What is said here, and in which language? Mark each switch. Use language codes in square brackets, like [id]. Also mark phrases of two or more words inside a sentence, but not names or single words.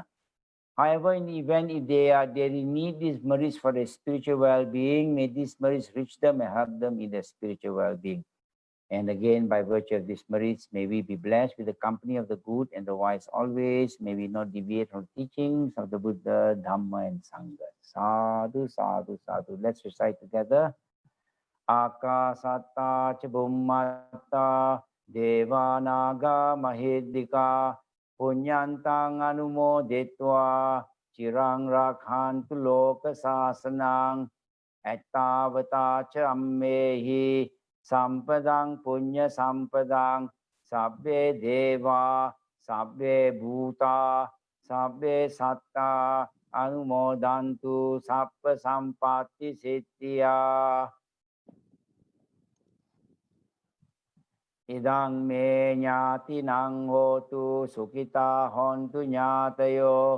[en] However, in the event if they need these merits for their spiritual well-being, may these merits reach them and help them in their spiritual well-being. And again, by virtue of these merits, may we be blessed with the company of the good and the wise always. May we not deviate from the teachings of the Buddha, Dhamma, and Sangha. [pi] Sadhu, sadhu, sadhu. [en] Let's recite together. [pi] Akasatta Chabummatta Devanaga Mahidika Punyantang Anumoditva Chirang Rakhantu Loka Sasanang Ettavata Chammehi Sampadang Punya Sampadang Sabbe Deva Sabbe Bhuta Sabbe Satta Anumodantu Sappa Sampatti Siddhya Idang me nyati nang hotu sukita hontu nyatayo.